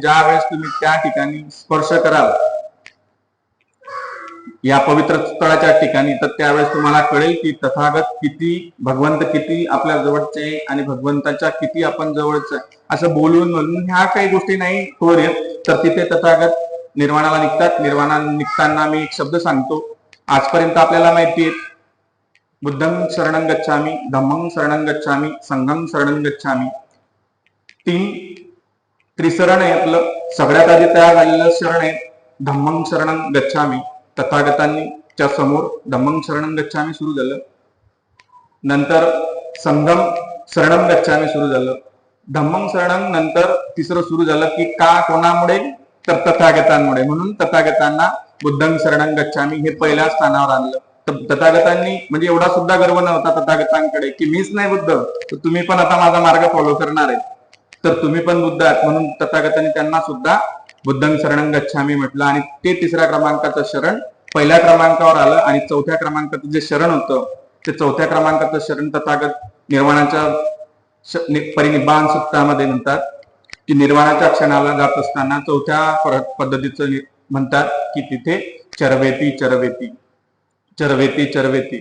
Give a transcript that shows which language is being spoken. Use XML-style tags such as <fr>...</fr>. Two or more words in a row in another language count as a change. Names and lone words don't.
<mr>ज्या वेळेस तुम्ही त्या ठिकाणी स्पर्श कराल या पवित्र स्थळाच्या ठिकाणी तर त्यावेळेस तुम्हाला कळेल की तथागत किती, भगवंत किती आपल्या जवळचे आणि भगवंताच्या किती आपण जवळच आहे. असं बोलून ह्या काही गोष्टी नाही थोर येत. तर तिथे तथागत निर्वाणाला निघतात. निर्वाणाला निघताना मी एक शब्द सांगतो. आजपर्यंत आपल्याला माहिती आहे</mr> <pi>बुद्धं शरणं गच्छामी, धम्मं शरणं गच्छामी, संघं शरणं गच्छामी.</pi> <mr>3 त्रिशरण आहे आपलं. सगळ्यात आधी तयार झालेलं शरण आहे</mr> <pi>धम्मं शरणं गच्छामी.</pi> <mr>तथागतांनी च्या समोर</mr> <pi>धम्मं शरणं गच्छामी</pi> <mr>सुरू झालं. नंतर</mr> <pi>संघं शरणं गच्छामी</pi> <mr>सुरू झालं.</mr> <pi>धम्मं शरणं</pi> <mr>नंतर तिसरं सुरू झालं की का, कोणामुळे तर तथागतांमुळे. म्हणून तथागतांना</mr> <pi>बुद्धं शरणं गच्छामी</pi> <mr>हे पहिल्या स्थानावर आणलं. तथागतांनी म्हणजे एवढा सुद्धा गर्व नव्हता तथागतांकडे की मीच नाही बुद्ध तर तुम्ही पण आता माझा मार्ग फॉलो करणार आहे तर तुम्ही पण बुद्ध आहात. म्हणून तथागतांनी त्यांना सुद्धा</mr> <pi>बुद्धं शरणं गच्छामी</pi> <mr>म्हटलं. आणि ते 3ऱ्या क्रमांकाचं शरण पहिल्या क्रमांकावर आलं. आणि 4थ्या क्रमांकाचं जे शरण होतं ते 4थ्या क्रमांकाचं शरण तथागत निर्वाणाच्या परिनिब्बाण सुत्तामध्ये म्हणतात की निर्वाणाच्या क्षणाला जात असताना 4थ्या पद्धतीचं म्हणतात की तिथे</mr> <pi>चरवेती चरवेती चरवेती चरवेती.</pi>